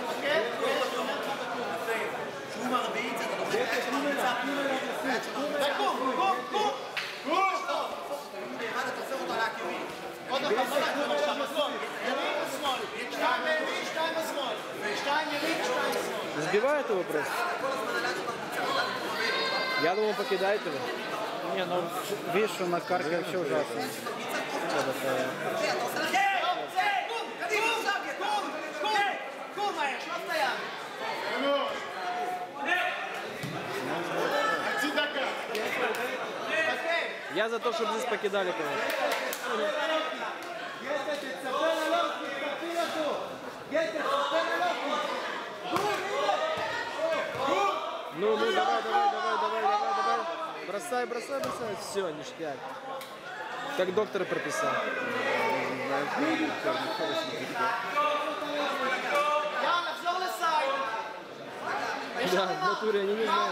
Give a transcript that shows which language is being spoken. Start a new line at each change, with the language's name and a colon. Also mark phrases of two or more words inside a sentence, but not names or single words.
Hebrew: כשהוא מרביץ, אתה דוחף את היד שמרביצה פנימה. קום, קום, קום. אתה עושה אותו על העקיבים. עוד פעם, ימין ושמאל. 2 ימין, 2 בשמאל. 2 ימין, 2 בשמאל.
Russian: Сбивает его просто. Я думал, покидает его. Не, ну видишь, что на карте вообще ужасно.
Hebrew: קום מהר, שלוף את היד. חצי דקה!
Russian: Я за то, чтобы здесь покидали, конечно.
Hebrew: גטה, תצפה ללוקי, תפיל אותו. גטה, תצפה ללוקי.
Russian: Ну, давай. Бросай. Все, ништяк. Как доктор прописал.
Hebrew: יאללה, נחזור לסייד.
Russian: Да, в натуре они не знают.